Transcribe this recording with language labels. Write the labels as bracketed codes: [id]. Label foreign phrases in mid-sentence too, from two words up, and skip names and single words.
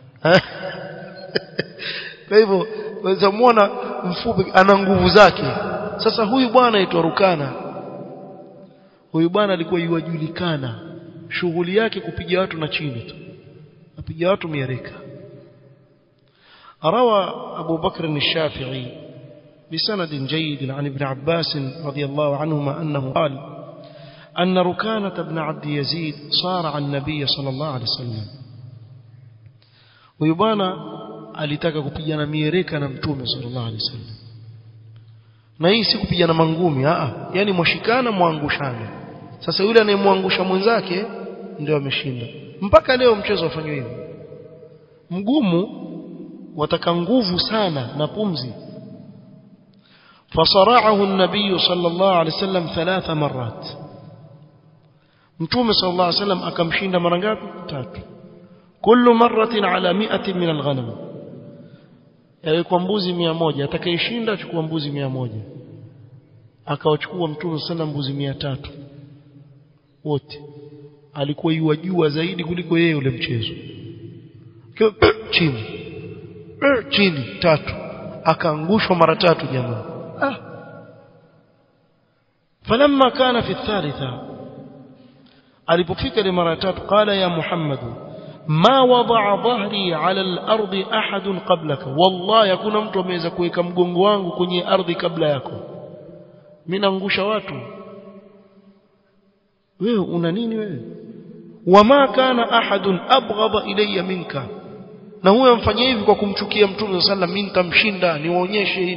[sw] Kwa hivyo waweza muona mfupi ana nguvu zake. Sasa huyu bwana aitwa Rukana. Huyu bwana alikuwa yujulikana, shughuli yake kupiga watu na chini tu, apiga watu miereka. [ar] Arawa Abu Bakr al-Shafi'i بسند جيد عن ابن عباس رضي الله عنهما أنه قال أن ركانة بن عبد يزيد صار عن النبي صلى الله عليه وسلم. [sw] ويبانا alitaka kupigana miereka na Mtume [ar] صلى الله عليه وسلم, [sw] na hii si kupigana mangumi, yani mwashikana muangushana. Sasa yule anayemwangusha mwenzake ndio ameshinda. Mpaka leo mchezo ufanywe hivi, mgumu, wataka nguvu sana na pumzi. [ar] فصرعه النبي صلى الله عليه وسلم 3 مرات. [sw] Mtume [ar] صلى الله عليه وسلم [sw] akamshinda mara ngapi? 3. [ar] كل مرة على 100 من الغنم. [sw] Kwa mbuzi 100, atakayeshinda achukua mbuzi 100. Akawachukua Mtume sallallahu mbuzi 300 wote. Alikuwa yajua zaidi kuliko yeye ule mchezo. Chini 3, akaangushwa mara 3 jamaa. [ar] فلما كان في الثالثة [sw] alipofika ile mara 3 [ar] قال يا محمد ما وضع ظهري على الأرض أحد قبلك, [sw] wallahi hakuna mtu ameweza kuweka mgongo wangu kwenye ardhi kabla yako, mimi naangusha watu, wewe una nini wewe? [ar] وما كان أحد أبغض إلي منك, [sw] na huyo amfanyia hivi kwa kumchukia Mtume [ar] صلى الله عليه وسلم, [sw] mimi nitamshinda, niwaonyeshe.